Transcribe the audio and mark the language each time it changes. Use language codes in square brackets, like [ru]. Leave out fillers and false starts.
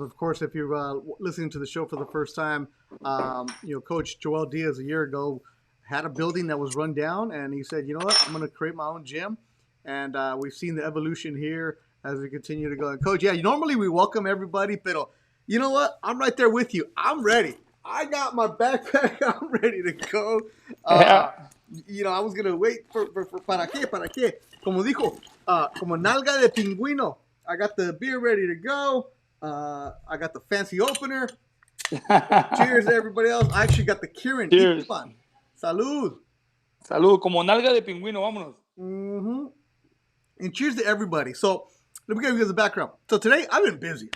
[en] Of course, if you're listening to the show for the first time, Coach Joel Diaz a year ago had a building that was run down, and he said, you know what, I'm going to create my own gym. And we've seen the evolution here as we continue to go. And Coach, normally we welcome everybody, but you know what? I'm right there with you. I'm ready. I got my backpack. I'm ready to go. I was going to wait for [es] para qué. Como dijo, como nalga de pingüino. [en] I got the beer ready to go. I got the fancy opener. Cheers to everybody else. I actually got the Kirin. Cheers. [es] Salud. Salud. Como nalga de pingüino. Vámonos. Mm-hmm. [en] And cheers to everybody. So let me give you guys a background. So today I've been busy.